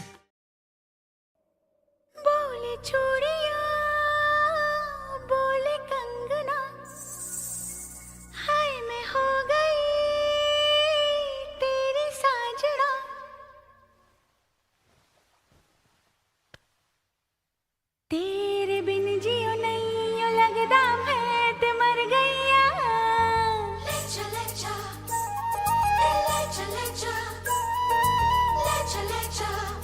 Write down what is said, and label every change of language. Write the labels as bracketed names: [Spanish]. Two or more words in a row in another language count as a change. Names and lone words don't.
[Hindi] बोले चूड़ियां, बोले कंगना, हाय मैं हो गई तेरी साजना। [Punjabi] तेरे बिन जियो नहीं लगदा मैं ते मर गईया। [Hindi] ले जा ले जा ले जा ले जा ले जा ले जा।